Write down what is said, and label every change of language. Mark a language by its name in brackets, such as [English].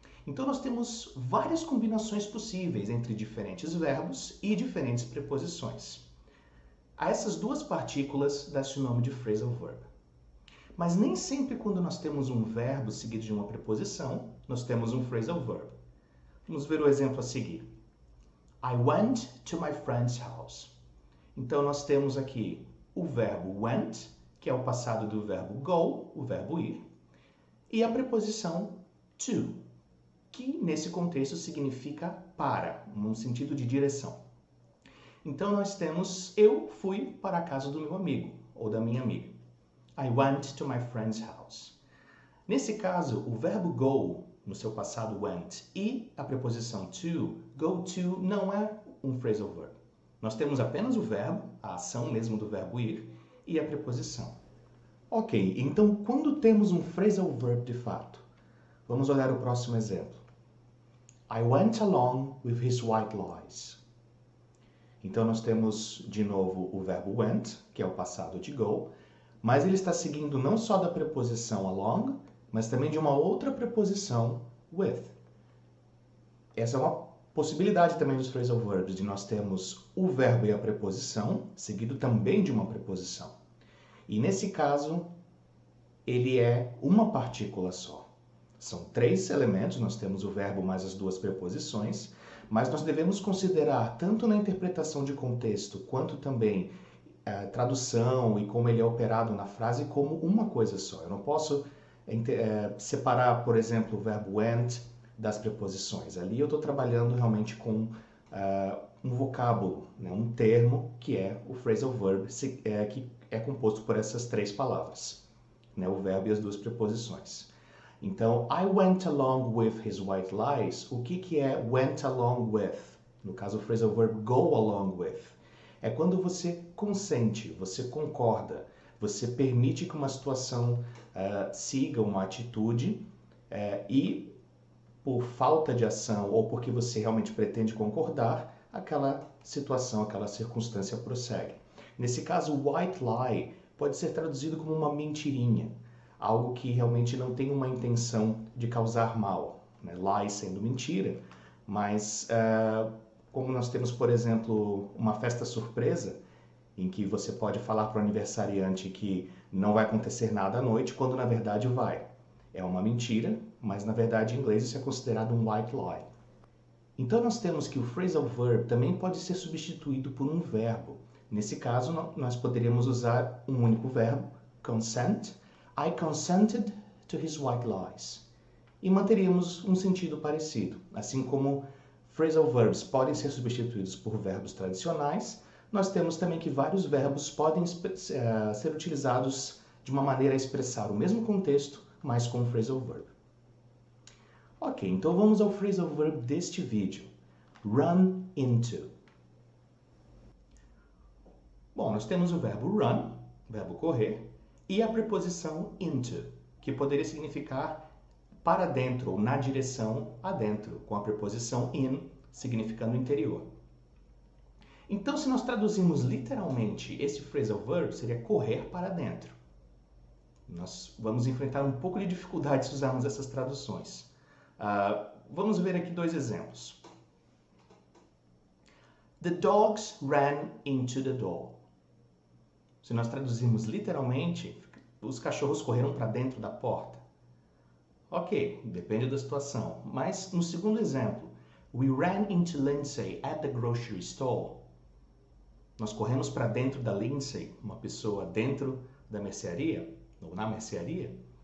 [Portuguese] Então nós temos várias combinações possíveis entre diferentes verbos e diferentes preposições. A essas duas partículas dá-se o nome de phrasal verb. Mas nem sempre quando nós temos um verbo seguido de uma preposição, nós temos um phrasal verb. Vamos ver o exemplo a seguir. [English] I went to my friend's house. [Portuguese] Então nós temos aqui o verbo went, que é o passado do verbo go, o verbo ir, e a preposição to, que nesse contexto significa para, num sentido de direção. Então nós temos eu fui para a casa do meu amigo ou da minha amiga. [English] I went to my friend's house. [Portuguese] Nesse caso, o verbo go, no seu passado went, e a preposição to, go to, não é um phrasal verb. Nós temos apenas o verbo, a ação mesmo do verbo ir, e a preposição. Ok, então quando temos um phrasal verb de fato? Vamos olhar o próximo exemplo. [English] I went along with his white lies. [Portuguese] Então nós temos de novo o verbo went, que é o passado de go, mas ele está seguindo não só da preposição along, mas também de uma outra preposição with. Essa é uma possibilidade também dos phrasal verbs, de nós termos o verbo e a preposição, seguido também de uma preposição. E nesse caso, ele é uma partícula só. São três elementos, nós temos o verbo mais as duas preposições, mas nós devemos considerar, tanto na interpretação de contexto, quanto também tradução e como ele é operado na frase, como uma coisa só. Eu não posso separar, por exemplo, o verbo went das preposições. Ali eu estou trabalhando realmente com um vocábulo, né, um termo, que é o phrasal verb, que é composto por essas três palavras, né, o verbo e as duas preposições. [English] Então, I went along with his white lies. [Portuguese] O que é [English] went along with? [Portuguese] No caso, o phrasal verb go along with. É quando você consente, você concorda, você permite que uma situação siga uma atitude e, por falta de ação ou porque você realmente pretende concordar, aquela situação, aquela circunstância prossegue. Nesse caso, white lie pode ser traduzido como uma mentirinha. Algo que realmente não tem uma intenção de causar mal, né? Lie sendo mentira, mas como nós temos, por exemplo, uma festa surpresa, em que você pode falar para o aniversariante que não vai acontecer nada à noite, quando na verdade vai. É uma mentira, mas na verdade em inglês isso é considerado um white lie. Então nós temos que o phrasal verb também pode ser substituído por um verbo. Nesse caso, nós poderíamos usar um único verbo, consent. [English] I consented to his white lies. [Portuguese] E manteríamos um sentido parecido. Assim como phrasal verbs podem ser substituídos por verbos tradicionais, nós temos também que vários verbos podem ser utilizados de uma maneira a expressar o mesmo contexto, mas com phrasal verb. Ok, então vamos ao phrasal verb deste vídeo. Run into. Bom, nós temos o verbo run, verbo correr, e a preposição into, que poderia significar para dentro ou na direção adentro, com a preposição in, significando interior. Então, se nós traduzirmos literalmente esse phrasal verb, seria correr para dentro. Nós vamos enfrentar um pouco de dificuldade se usarmos essas traduções. Vamos ver aqui dois exemplos. [English] The dogs ran into the door. [Portuguese] Se nós traduzirmos literalmente, os cachorros correram para dentro da porta. Ok, depende da situação. Mas no segundo exemplo, [English] we ran into Lindsay at the grocery store. [Portuguese] Nós corremos para dentro da Lindsay, uma pessoa dentro da mercearia, ou na mercearia.